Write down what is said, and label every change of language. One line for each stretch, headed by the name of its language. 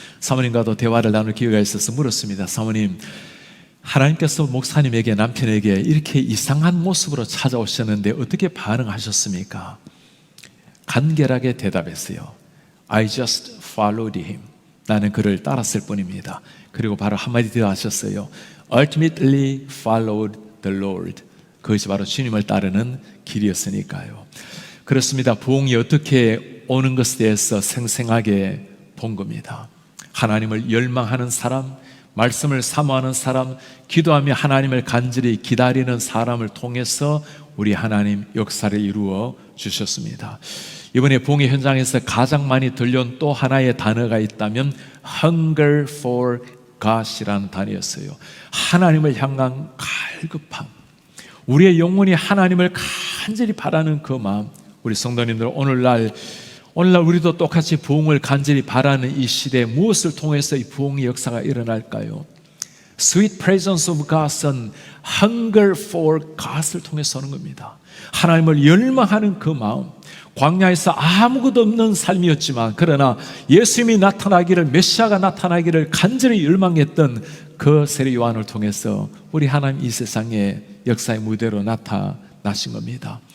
Korean: 사모님과도 대화를 나눌 기회가 있어서 물었습니다. 사모님, 하나님께서 목사님에게, 남편에게 이렇게 이상한 모습으로 찾아오셨는데 어떻게 반응하셨습니까? 간결하게 대답했어요.
English: I just followed him.
Korean: 나는 그를 따랐을 뿐입니다. 그리고 바로 한마디 더 하셨어요.
English: Ultimately followed the Lord.
Korean: 그것이 바로 주님을 따르는 길이었으니까요. 그렇습니다. 부흥이 어떻게 오는 것에 대해서 생생하게 본 겁니다. 하나님을 열망하는 사람, 말씀을 사모하는 사람, 기도하며 하나님을 간절히 기다리는 사람을 통해서 우리 하나님 역사를 이루어 주셨습니다. 이번에 부흥의 현장에서 가장 많이 들려온 또 하나의 단어가 있다면
English: Hunger for God
Korean: 이라는 단어였어요. 하나님을 향한 갈급함, 우리의 영혼이 하나님을 간절히 바라는 그 마음. 우리 성도님들, 오늘날 우리도 똑같이 부흥을 간절히 바라는 이 시대에 무엇을 통해서 이 부흥의 역사가 일어날까요?
English: Sweet presence of God
Korean: 은
English: hunger for God
Korean: 을 통해서 오는 겁니다. 하나님을 열망하는 그 마음. 광야에서 아무것도 없는 삶이었지만 그러나 예수님이 나타나기를, 메시아가 나타나기를 간절히 열망했던 그 세례 요한을 통해서 우리 하나님 이 세상의 역사의 무대로 나타나신 겁니다.